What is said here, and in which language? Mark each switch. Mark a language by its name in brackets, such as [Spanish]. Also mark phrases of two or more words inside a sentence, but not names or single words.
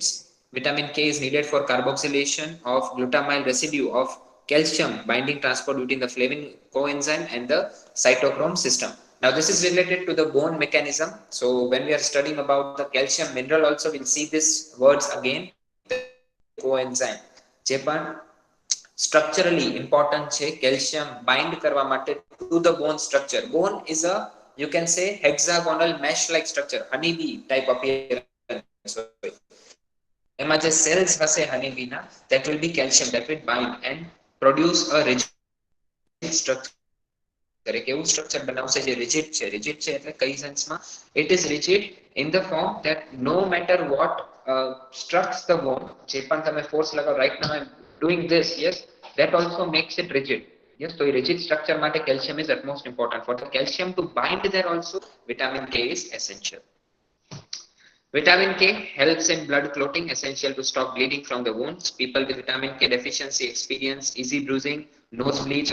[English] Vitamin K is needed for carboxylation of glutamyl residue of calcium binding transport between the flavin coenzyme and the cytochrome system. Now this is related to the bone mechanism. So when we are studying about the calcium mineral also, we'll see these words again. coenzyme [Gujarati] જે પણ [English] structurally important છે, calcium bind [Gujarati] કરવા માટે [English] to the bone structure. Bone is a, you can say, hexagonal mesh like structure, honeybee type appearance. [Gujarati] એમાં જે cells હશે honeybee ના, [English] that will be calcium that will bind and produce a rigid structure. [Gujarati] એક એવું સ્ટ્રક્ચર બનાવશે જે rigid છે. rigid છે એટલે કઈ સેન્સમાં? [English] It is rigid in the form that no matter what structs the bone, [Gujarati] જે પણ તમે force લગાવો, [English] right now I'm doing this, yes, that also makes it rigid. Yes, so a rigid structure માટે calcium is utmost important. For the calcium to bind there also, vitamin K is essential. Vitamin K helps in blood clotting, essential to stop bleeding from the wounds. People with vitamin K deficiency experience easy bruising, nosebleeds.